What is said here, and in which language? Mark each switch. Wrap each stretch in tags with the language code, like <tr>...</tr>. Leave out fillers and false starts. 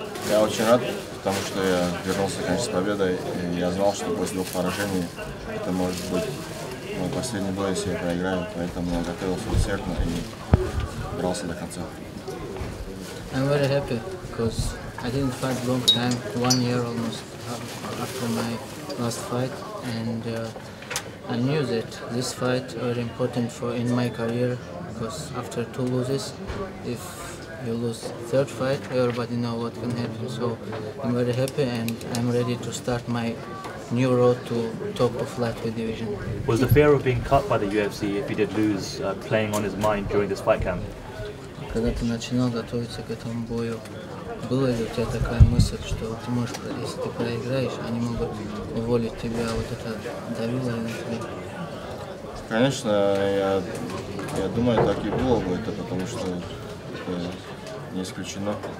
<ru>Я очень рад, потому что я вернулся, конечно, с победой, и я знал, что после 2 поражений это может быть мой последний бой, если я проиграю, поэтому я готовился усердно и дрался до конца.</ru> <en>I'm very happy because I didn't fight long time, 1 year almost after my last fight, and I knew that this fight very important in my career because after 2 losses, if you lose 3rd fight, everybody know what can happen. So I'm very happy and I'm ready to start my new road to top of lightweight division. Was the fear of being cut by the UFC if you did lose playing on his mind during this fight camp?</en> <ru>Когда ты начинал готовиться к этому бою, была ли у тебя такая мысль, что ты можешь, если ты проиграешь, они могут уволить тебя, вот это давило ли на тебя? Конечно, я думаю, так и было бы это, потому что это не исключено.</ru>